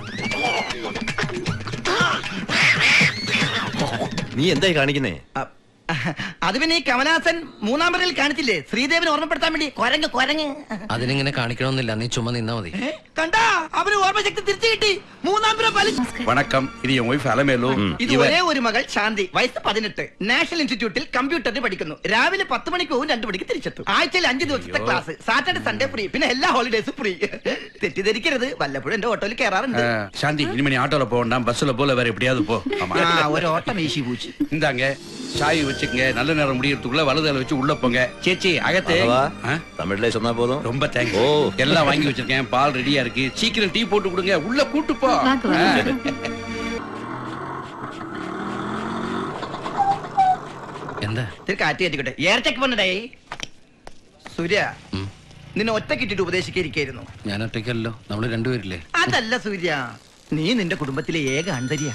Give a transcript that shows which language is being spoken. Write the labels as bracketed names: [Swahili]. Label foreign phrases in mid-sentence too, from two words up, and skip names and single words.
[Malayalam] നീ എന്തായി കാണിക്കുന്നേ? അത് പിന്നെ ഈ കമലഹാസൻ മൂന്നാം പറയിൽ കാണിച്ചില്ലേ ശ്രീദേവിനെ ഓർമ്മപ്പെടുത്താൻ വേണ്ടി കൊരങ്ങ് കൊരങ്ങ്. അതിനിങ്ങനെ കാണിക്കണമെന്നില്ല, നീ ചുമ്മാ നിന്നാ മതി. കണ്ടാ അവന് ഓർമ്മശക്തി തിരിച്ചു കിട്ടി. മൂന്നാം പിറ വലിച്ചു. [Tamil] வணக்கம், இது என் ஒய்ஃப் அலமேலு. [Malayalam] ഇത് ഒരേ ഒരു മകൾ ശാന്തി, വയസ്സ് 18, നാഷണൽ ഇൻസ്റ്റിറ്റ്യൂട്ടിൽ കമ്പ്യൂട്ടറിന് പഠിക്കുന്നു. രാവിലെ 10 മണിക്ക് പോകും, 2 മണിക്ക് തിരിച്ചെത്തും. ആഴ്ചയിൽ 5 ദിവസത്തെ ക്ലാസ്, [English] Saturday Sunday free, [Malayalam] പിന്നെ എല്ലാ [English] holidays free. [Malayalam] തെറ്റിദ്ധരിക്കരുത്, വല്ലപ്പോഴും എന്റെ ഓട്ടോയിൽ കയറാറുണ്ട്. [Tamil] சாந்தி, இனிமே நீ ஆட்டோல போக வேண்டாம், பஸ்ல போல வேற எப்படியாவது போ. ஆமா, [Malayalam] ഒരു ഓട്ടം വീശി പൂച്ചു. [Tamil] இந்தாங்க சாய் வச்சுக்கங்க. நல்ல நேரம் முடியறதுக்குள்ள வலதுல வச்சு உள்ள போங்க. [Malayalam] ചേച്ചി അകത്ത്. [Tamil] தமிழ்ல சொன்னா போதும். ரொம்ப தேங்க்ஸ். ஓ, எல்லாம் வாங்கி வச்சிருக்கேன், பால் ரெடியா இருக்கு. சீக்கிரம் டீ போட்டு கொடுங்க, உள்ள கூட்டு போ. [Malayalam] എന്താ കാറ്റ് കയറ്റിക്കോട്ടെ. ഏർച്ചക്ക് പണ്ടേ സൂര്യ, നിന്നെ ഒറ്റക്കിട്ടിട്ട് ഉപദേശിക്കായിരിക്കായിരുന്നു. ഞാൻ ഒറ്റയ്ക്കല്ലോ, നമ്മള് രണ്ടുപേരില്ലേ. അതല്ല സൂര്യ, നീ നിന്റെ കുടുംബത്തിലെ ഏക ആൺതരിയാ.